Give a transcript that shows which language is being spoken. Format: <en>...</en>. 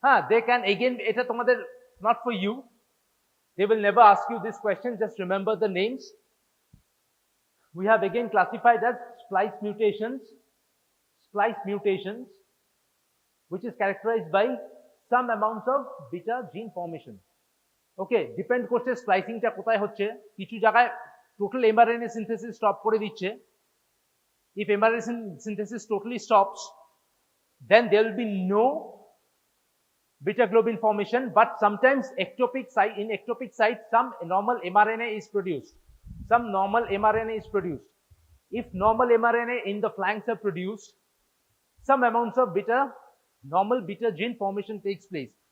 <en>They can again,</en> <bn>এটা তোমাদের</bn> <en>not for you, they will never ask you this question, just remember the names. We have again classified as splice mutations, which is characterized by some amounts of beta gene formation.</en> <bn>Okay, depend করছে স্প্লাইসিংটা কোথায় হচ্ছে, কিছু জায়গায় total mRNA synthesis stop করে দিচ্ছে.</bn> <en>If mRNA synthesis totally stops, then there will be no beta globin formation, but sometimes in ectopic site some normal mRNA is produced. If normal mRNA in the flanks are produced, some amounts of normal beta gene formation takes place.</en>